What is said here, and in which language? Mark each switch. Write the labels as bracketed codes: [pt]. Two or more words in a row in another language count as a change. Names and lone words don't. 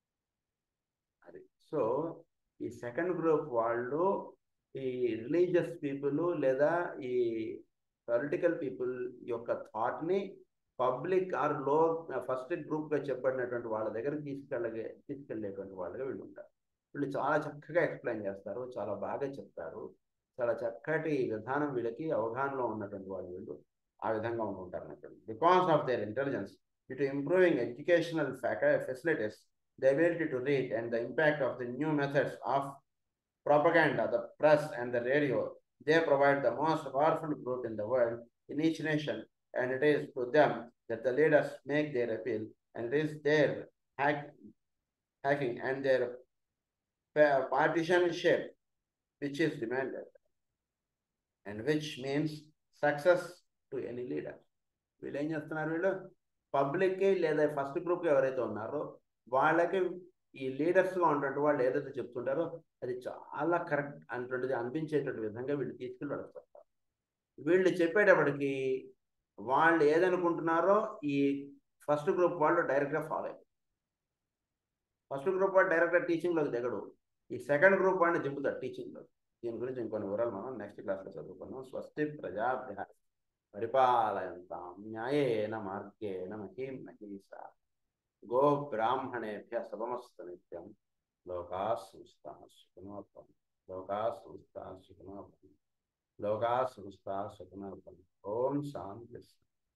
[te] అది సో ఈ [en] second group [te] వాళ్ళు ఈ [en] religious people [te] లేదా ఈ [en] political people [te] యొక్క థాట్ని [en] public or [te] లో [en] first group [te] చెప్పబడినటువంటి వాళ్ళ దగ్గర తీసుకెళ్ళేటువంటి వాళ్ళుగా వీళ్ళు ఉంటారు. వీళ్ళు చాలా చక్కగా ఎక్స్ప్లెయిన్ చేస్తారు, చాలా బాగా చెప్తారు, చాలా చక్కటి విధానం వీళ్ళకి అవగాహనలో ఉన్నటువంటి వాళ్ళు వీళ్ళు ఆ విధంగా ఉంటుంటారు అన్నట్టు. [en] because of their intelligence to improving educational facilities, the ability to read and the impact of the new methods of propaganda, the press and the radio, they provide the most powerful group in the world, in each nation, and it is to them that the leaders make their appeal, and it is their hacking and their partisanship which is demanded, and which means success to any leader. [te] వీళ్ళు ఏం చేస్తున్నారు, వీళ్ళు పబ్లిక్కి లేదా [en] first group [te] ఎవరైతే ఉన్నారో వాళ్ళకి ఈ లీడర్స్గా ఉన్నటువంటి వాళ్ళు ఏదైతే చెప్తుంటారో అది చాలా కరెక్ట్ అనేటువంటిది అనిపించేటువంటి విధంగా వీళ్ళు తీసుకెళ్ళి నడుస్తారు. వీళ్ళు చెప్పేటప్పటికి వాళ్ళు ఏదనుకుంటున్నారో ఈ [en] first group [te] వాళ్ళు డైరెక్ట్గా ఫాలో అయ్యారు. [en] first group [te] వాడు డైరెక్ట్గా టీచింగ్లోకి దిగడు, ఈ [en] second group [te] వాడిని దింపుతాడు టీచింగ్లో. దీని గురించి ఇంకొన్ని వివరాలు మనం [en] next class [te] చదువుకున్నాం. [sa] స్వస్తి ప్రజాభ్య పరిపాలయంతాం న్యాయేన మార్గేణ మహీం మహీషా గో బ్రాహ్మణేభ్య శుభమస్తు నిత్యం. లోకా సంస్థా సుఖినో భవంతు. లోకా సంస్థా సుఖినో భవంతు. లోకా సంస్థా సుఖినో భవంతు. ఓం శాంతి.